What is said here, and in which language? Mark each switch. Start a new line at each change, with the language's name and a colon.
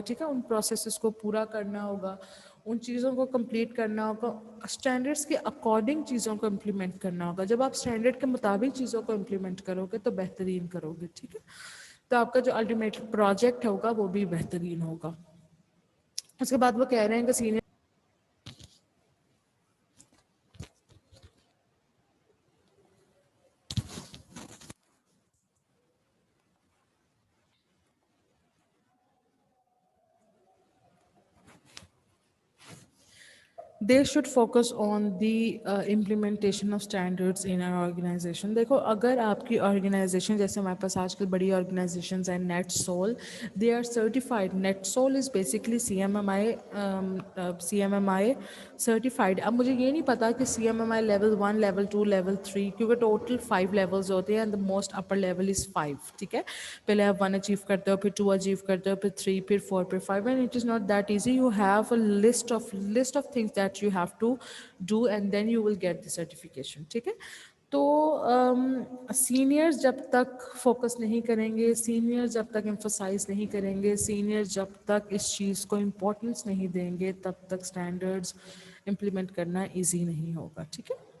Urdu: ٹھیک ہے. ان پروسیسز کو پورا کرنا ہوگا، ان چیزوں کو کمپلیٹ کرنا ہوگا، اسٹینڈرڈس کے اکارڈنگ چیزوں کو امپلیمنٹ کرنا ہوگا. جب آپ اسٹینڈرڈ کے مطابق چیزوں کو امپلیمنٹ کرو گے تو بہترین کرو گے. ٹھیک ہے. تو آپ کا جو الٹیمیٹ پروجیکٹ ہوگا وہ بھی بہترین ہوگا. اس کے بعد وہ کہہ رہے ہیں کہ senior
English: they should focus on the implementation of standards in our organization.
Urdu: دیکھو، اگر آپ کی آرگنائزیشن جیسے ہمارے پاس آج کل بڑی آرگنائزیشنز ہیں، net civil,
English: They are certified. NetSol is basically C M M I certified.
Urdu: اب مجھے یہ نہیں پتا کہ سی ایم ایم آئی لیول 1، لیول 2، لیول 3، کیونکہ ٹوٹل 5 لیولز ہوتے ہیں،
English: And the most upper level is 5.
Urdu: ٹھیک ہے. پہلے آپ 1 اچیو کرتے ہو، پھر 2 اچیو کرتے ہو، پھر 3، پھر 4، پھر 5.
English: And it is not that easy. You have a list of things that you have to do and then you will get the certification.
Urdu: ٹھیک ہے. تو سینئرز جب تک فوکس نہیں کریں گے، سینئر جب تک ایمفسائز نہیں کریں گے، سینئر جب تک اس چیز کو امپورٹنس نہیں دیں گے، تب تک اسٹینڈرڈز امپلیمنٹ کرنا ایزی نہیں ہوگا. ٹھیک ہے.